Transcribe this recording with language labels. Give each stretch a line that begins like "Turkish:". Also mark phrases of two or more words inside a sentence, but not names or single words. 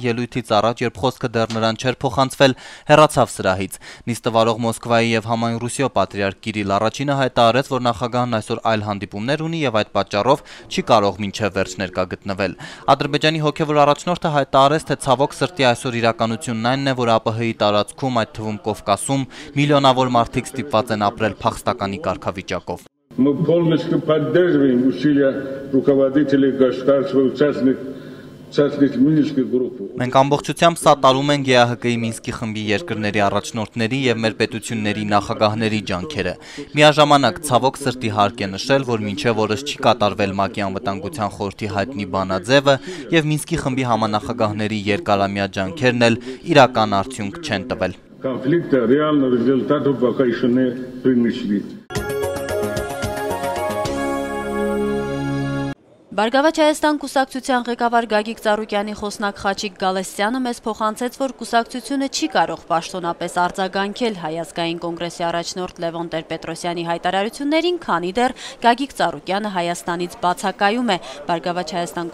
Armenian: ելույթից առաջ, երբ խոսքը դեռ նրան չէր փոխանցվել, հեռացավ սրահից։ Նիստը վարող Մոսկվայի եւ համայն Ռուսիո պատրիարք Կիրիլ Առաջինը հայտարարեց, որ նախագահն այսօր այլ հանդիպումներ ունի եւ այդ պատճառով չի կարող մինչեւ վերջ ներկա գտնվել։ Ադրբեջանի հոգեվոր առաջնորդը հայտարարեց, թե ցավոք սրտի այսօր իրականությունն այնն է, որ ԱՊՀ-ի տարածքում, այդ թվում Կովկասում, միլիոնավոր մարդիկ ստիպված են ապրել փախստականի կարգավիճակով։
Russian: Мы полностью поддерживаем усилия руководителей государств и участников Минской группы.
Armenian: Մենք ամբողջությամբ սատարում ենք ԵԱՀԿ-ի Մինսկի խմբի երկրների առաջնորդների եւ մեր պետությունների նախագահների ջանքերը։ Միաժամանակ ցավոք սրտի հարկ է նշել, որ մինչեւ օրս չի կատարվել ՄԱԿ-ի անվտանգության խորհրդի հայտնի բանաձևը եւ Մինսկի խմբի համանախագահների երկարամյա ջանքերն էլ իրական արդյունք չեն տվել։
Russian: Конфликта реального результата пока еще не принесли.
Armenian: Բարգավաճ Հայաստան կուսակցության ղեկավար Գագիկ Ծառուկյանի խոսնակ Խաչիկ Գալստյանը մեզ փոխանցեց, որ կուսակցությունը չի կարող պաշտոնապես արձագանքել Հայազգային կոնգրեսի առաջնորդ Լևոն Տեր-Պետրոսյանի հայտարարություններին, քանի դեռ Գագիկ Ծառուկյանը Հայաստանից բացակայում է։ Բարգավաճ Հայաստան